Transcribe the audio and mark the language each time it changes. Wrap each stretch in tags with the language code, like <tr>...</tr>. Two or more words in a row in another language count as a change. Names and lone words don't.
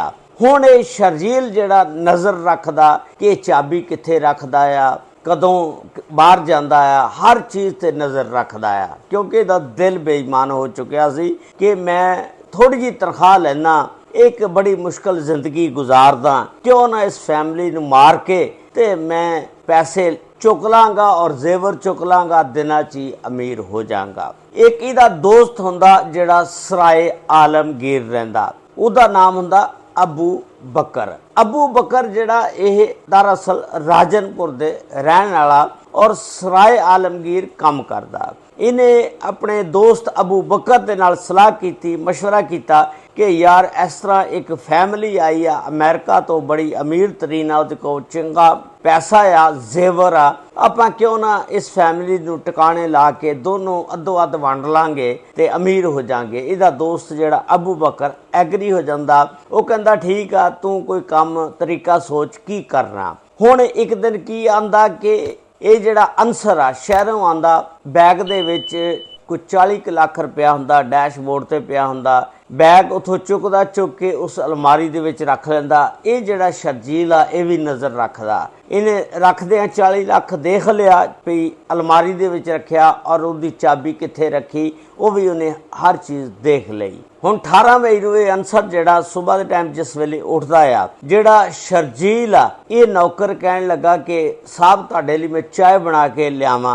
<pa>ਹੁਣ ਯੇ ਸ਼ਰਜੀਲ ਜਿਹੜਾ ਨਜ਼ਰ ਰੱਖਦਾ ਕਿ ਚਾਬੀ ਕਿੱਥੇ ਰੱਖਦਾ ਆ, ਕਦੋਂ ਬਾਹਰ ਜਾਂਦਾ ਆ, ਹਰ ਚੀਜ਼ ਤੇ ਨਜ਼ਰ ਰੱਖਦਾ ਆ, ਕਿਉਂਕਿ ਇਹਦਾ ਦਿਲ ਬੇਈਮਾਨ ਹੋ ਚੁੱਕਿਆ ਸੀ ਕਿ ਮੈਂ ਥੋੜ੍ਹੀ ਜੀ ਤਨਖ਼ਾਹ ਲੈਣਾ, ਏਕ ਬੜੀ ਮੁਸ਼ਕਿਲ ਜ਼ਿੰਦਗੀ ਗੁਜ਼ਾਰਦਾ, ਕਿਉਂ ਨਾ ਇਸ ਫੈਮਿਲੀ ਨੂੰ ਮਾਰ ਕੇ ਤੇ ਮੈਂ ਪੈਸੇ ਚੁੱਕ ਲਾਂਗਾ ਔਰ ਜ਼ੇਵਰ ਚੁੱਕ ਲਾਂਗਾ, ਦਿਨਾਂ ਚ ਹੀ ਅਮੀਰ ਹੋ ਜਾਊਂਗਾ। ਏਕ ਇਹਦਾ ਦੋਸਤ ਹੁੰਦਾ ਜਿਹੜਾ ਸਰਾਏ ਆਲਮਗੀਰ ਰਹਿੰਦਾ, ਉਹਦਾ ਨਾਮ ਹੁੰਦਾ ਅਬੂ ਬਕਰ। ਅਬੂ ਬਕਰ ਜਿਹੜਾ ਯਹ ਦਰਅਸਲ ਰਾਜਨਪੁਰ ਦੇ ਰਹਿਣ ਵਾਲਾ ਔਰ ਸਰਾਏ ਆਲਮਗੀਰ ਕੰਮ ਕਰਦਾ। ਇਨ੍ਹੇਂ ਅਪਣੇ ਦੋਸਤ ਅਬੂ ਬਕਰ ਦੇ ਨਾਲ ਸਲਾਹ ਕੀਤੀ, ਮਸ਼ਵਰਾ ਕੀਤਾ ਕਿ ਯਾਰ ਇਸ ਤਰ੍ਹਾਂ ਏਕ ਫੈਮਿਲੀ ਆਈ ਆ ਅਮਰੀਕਾ ਤੋਂ, ਬੜੀ ਅਮੀਰ ਤਰੀਨ ਆ, ਕੋ ਚੰਗਾ ਪੈਸਾ ਆ, ਜ਼ੇਵਰ ਆ, ਆਪਾਂ ਕਿਉਂ ਨਾ ਇਸ ਫੈਮਿਲੀ ਨੂੰ ਟਿਕਾਣੇ ਲਾ ਕੇ ਦੋਨੋਂ ਅੱਧੋ ਅੱਧ ਵੰਡ ਲਾਂਗੇ ਤੇ ਅਮੀਰ ਹੋ ਜਾਾਂਗੇ। ਇਹਦਾ ਦੋਸਤ ਜਿਹੜਾ ਅਬੂ ਬਕਰ ਐਗਰੀ ਹੋ ਜਾਂਦਾ। ਉਹ ਕਹਿੰਦਾ ਠੀਕ ਆ, ਤੂੰ ਕੋਈ ਕੰਮ ਤਰੀਕਾ ਸੋਚ ਕੀ ਕਰਨਾ। ਹੁਣ ਇੱਕ ਦਿਨ ਕੀ ਆਂਦਾ ਕਿ ਇਹ ਜਿਹੜਾ ਅਨਸਰ ਆ ਸ਼ਹਿਰੋਂ ਆਂਦਾ, ਬੈਗ ਦੇ ਵਿੱਚ ਕੋਈ 40 ਲੱਖ ਰੁਪਇਆ ਹੁੰਦਾ, ਡੈਸ਼ਬੋਰਡ ਤੇ ਪਿਆ ਹੁੰਦਾ। ਬੈਗ ਉਤੋਂ ਚੁੱਕਦਾ, ਚੁੱਕ ਕੇ ਉਸ ਅਲਮਾਰੀ ਦੇ ਵਿੱਚ ਰੱਖ ਲੈਂਦਾ। ਯੇ ਜਿਹੜਾ ਸ਼ਰਜੀਲ ਆ ਯੇ ਭੀ ਨਜ਼ਰ ਰੱਖਦਾ। ਇਨ੍ਹੇਂ ਰੱਖਦਿਆਂ 40 ਲਾਖ ਦੇਖ ਲਿਆ ਭੀ ਅਲਮਾਰੀ ਦੇ ਵਿੱਚ ਰੱਖਿਆ ਔਰ ਉਸਕੀ ਚਾਬੀ ਕਿੱਥੇ ਰੱਖੀ, ਵੋ ਭੀ ਉਨ੍ਹੇਂ ਹਰ ਚੀਜ਼ ਦੇਖ ਲਈ। ਹੁਣ 18 ਮਈ ਨੂੰ ਯੇ ਅਨਸਰ ਜਿਹੜਾ ਸੁਬ੍ਹਾ ਦੇ ਟਾਈਮ ਜਿਸ ਵੇਲੇ ਉੱਠਦਾ ਆ, ਜਿਹੜਾ ਸ਼ਰਜੀਲ ਆ ਯੇ ਨੌਕਰ ਕਹਿਣ ਲੱਗਾ ਕਿ ਸਾਹਬ ਤੁਹਾਡੇ ਲਈ ਮੈਂ ਚਾਹ ਬਣਾ ਕੇ ਲਿਆਵਾਂ।</pa>